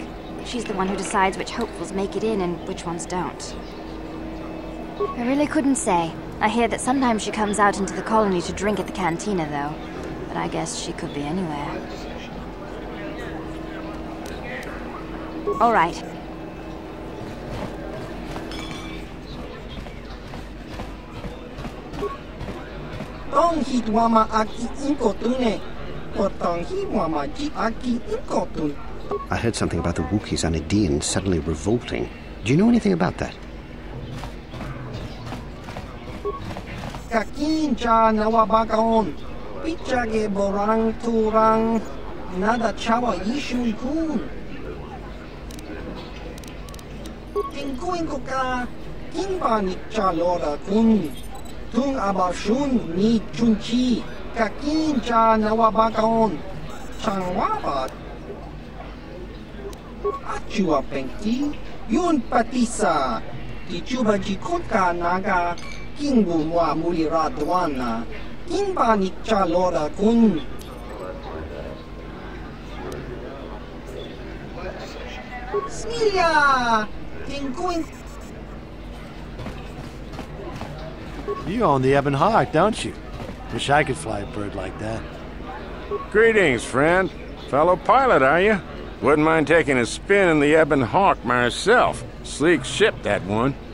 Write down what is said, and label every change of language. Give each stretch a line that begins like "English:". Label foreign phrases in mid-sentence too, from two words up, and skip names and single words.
English: She's the one who decides which hopefuls make it in and which ones don't. I really couldn't say. I hear that sometimes she comes out into the colony to drink at the cantina, though. But I guess she could be anywhere. All right. Tong hitwama aki inkotune. Potong hitwama ji aki inkotun. I heard something about the Wookiees on Aedean suddenly revolting. Do you know anything about that? Kakin cha nawabakaon. Pichage borang turang. Nada chawa yishun kun. Tingkuin ko ka. Kimba ni cha lora kun. Tung abashun ni chunchi. Kakin cha nawabakaon. Changwabat. Achua pengti. Yun patisa. Tichuba jikutka naga. Kingbu wa muliradwana. Kimba ni cha lora kun. Smilia! Tingkuin. You own the Ebon Hawk, don't you? Wish I could fly a bird like that. Greetings, friend. Fellow pilot, are you? Wouldn't mind taking a spin in the Ebon Hawk myself. Sleek ship, that one.